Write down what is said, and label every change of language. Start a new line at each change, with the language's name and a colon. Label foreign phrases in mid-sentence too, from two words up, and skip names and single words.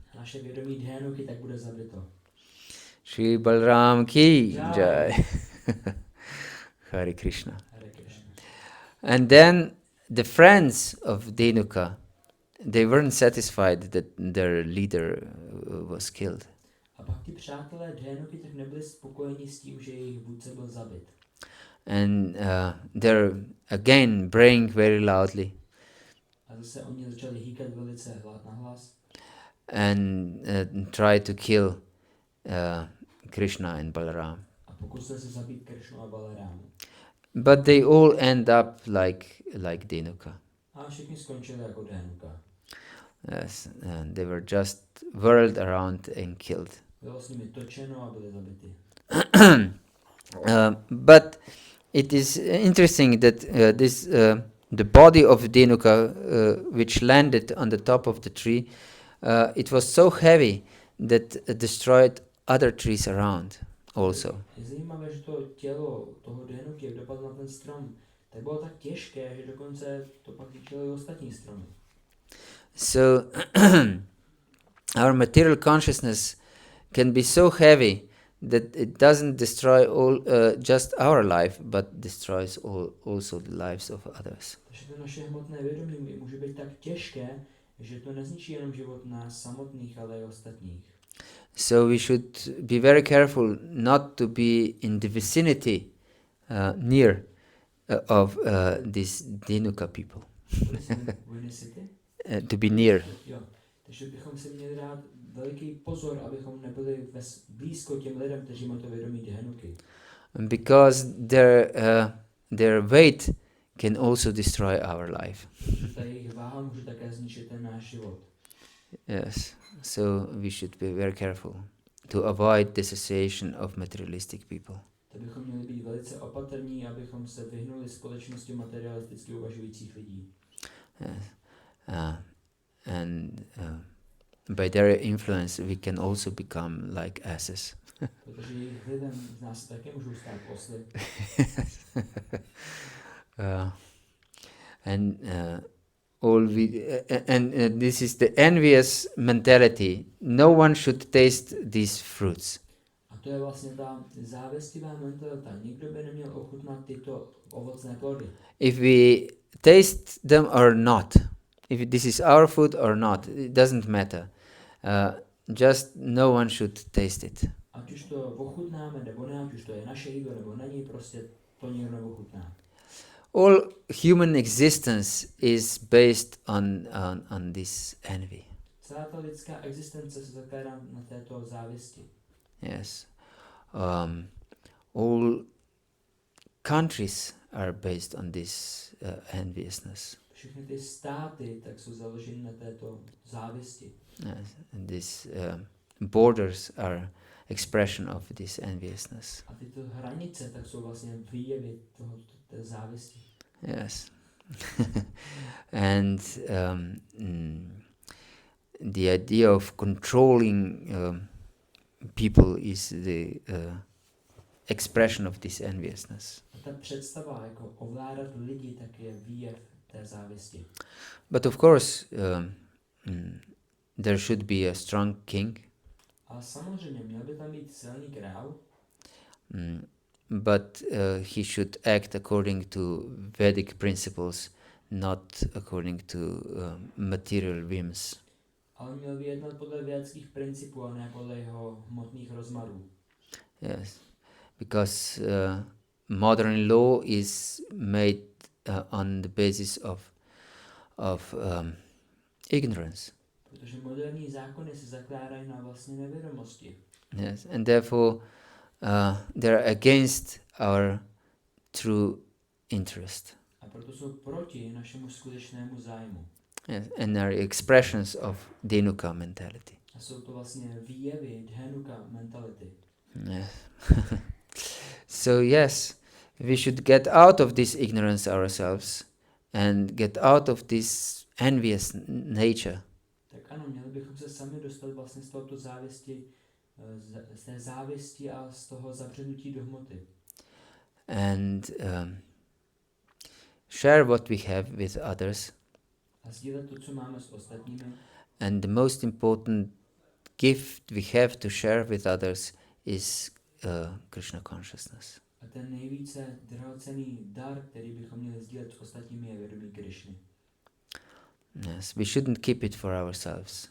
Czech: A naše vědomí Dhenuky tak bude zabito.
Hindi: श्री बलराम की Jai. jai. Hare Krishna. Hare Krishna.
English: And then the friends of Denuka, they weren't satisfied that their leader was killed.
Czech: A pak ti přátelé Dhénuky tak nebyli spokojeni s tím, že jejich vůdce byl zabit.
English: And they're again praying very loudly
Czech: A zase oni začali hýkat velice nahlas
English: and try to kill Krishna and Balaram.
Czech: a pokusili se zabít Kršnu a Balarámu.
English: But they all end up like Denuka.
Czech: A všichni skončili jako Dhénuka.
English: Yes, and they were just whirled around and killed.
Czech: Bylo s nimi točeno a byli zabiti.
English: But it is interesting that the body of Denuka, which landed on the top of the tree, it was so heavy that it destroyed other trees around also.
Czech: Je zajímavé, že to tělo toho Dhénuky, jak dopadlo na ten strom, tak bylo tak těžké, že dokonce to pak ničilo i ostatní stromy.
English: So our material consciousness can be so heavy that it doesn't destroy just our life, but destroys also the lives of others.
Czech: Takže to naše hmotné vědomí může být tak těžké, že to nezničí jenom život nás samotných, ale i ostatních.
English: So we should be very careful not to be in the vicinity near of these Denuka people. To be near.
Czech: Jo. Takže bychom si měli dát veliký pozor, abychom nebyli blízko těm lidem, kteří mají to vědomí Dhénuky.
English: Because their weight can also destroy our life.
Czech: Ta jejich váha může také zničit ten náš život.
English: Yes. So we should be very careful to avoid dissociation of materialistic people.
Czech: Tak bychom měli být velice opatrní, abychom se vyhnuli společnosti materialisticky uvažujících lidí.
English: Yes. And by their influence we can also become like asses.
Czech: Protože jejich vlivem z nás také můžou stát osly.
English: This is the envious mentality. No one should taste these fruits.
Czech: A to je vlastně ta závistivá mentalita. Nikdo by neměl ochutnat tyto ovocné plody.
English: If we taste them or not, if this is our food or not, it doesn't matter. Just no one should taste it.
Czech: Ať už to ochutnáme nebo ne, ať už to je naše jídlo nebo není, prostě to nikdo neochutná.
English: All human existence is based on this envy.
Czech: Celá ta lidská existence se zakládá na této závisti.
English: Yes. All countries are based on this enviousness.
Czech: Všechny ty státy tak jsou založeny na této závisti.
English: Yes. And these borders are expression of this enviousness.
Czech: A tyto hranice tak jsou vlastně výjevy té závisti.
English: Yes. And the idea of controlling people is the expression of this enviousness.
Czech: A ta představa jako ovládat lidi tak je výjev té závisti.
English: But of course there should be a strong king.
Czech: A samozřejmě měl by tam být silný král.
English: But he should act according to Vedic principles, not according to material whims.
Czech: Ale měl by jednat podle vědeckých principů a ne podle jeho hmotných rozmarů.
English: Yes, because modern law is made on the basis of ignorance.
Czech: Protože moderní zákony se zakládají na vlastně nevědomosti.
English: Yes, and therefore they're against our true interest.
Czech: A proto jsou proti našemu skutečnému zájmu.
English: Yes, and are expressions of Denuka mentality.
Czech: A jsou to vlastně výjevy Dhénuka mentality.
English: Yes. So yes, we should get out of this ignorance ourselves and get out of this envious nature.
Czech: Tak ano, měli bychom se sami dostat vlastně z tohoto závisti, z té závisti a z toho zabřednutí do hmoty.
English: And share what we have with others.
Czech: A sdílet to, co máme s ostatními.
English: And the most important gift we have to share with others is Krishna consciousness.
Czech: A ten nejvíce drahocenný dar, který bychom měli sdílet s ostatními, je vědomí Krišny.
English: Yes, we shouldn't keep it for ourselves.